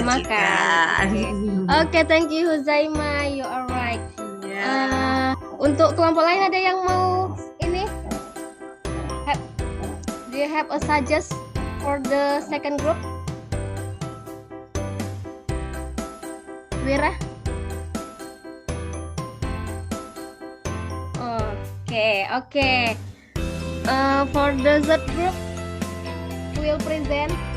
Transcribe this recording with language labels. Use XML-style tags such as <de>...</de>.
<id>dimakan.</id> <en>Oke, thank you Zaima, you are right.</en> <id>Ya. Untuk kelompok lain ada yang mau ini?</id> <en>Do you have a suggest for the second group? Wira? Okay. For the third group, who will present?</en>